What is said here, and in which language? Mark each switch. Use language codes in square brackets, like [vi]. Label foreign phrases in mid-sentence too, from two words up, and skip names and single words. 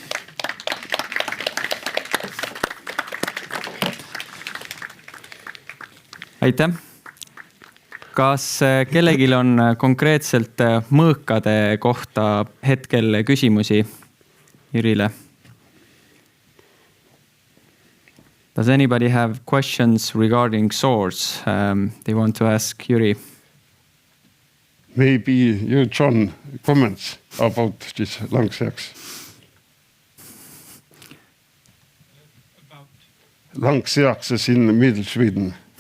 [et] Aitäh! Kas kellelgi on konkreetselt mõõkade kohta hetkel küsimusi Jürile? [en] Does anybody have questions regarding swords they want to ask Jüri? Maybe you, John, comments about this Langsjaks. Langsjaks in Middle Sweden.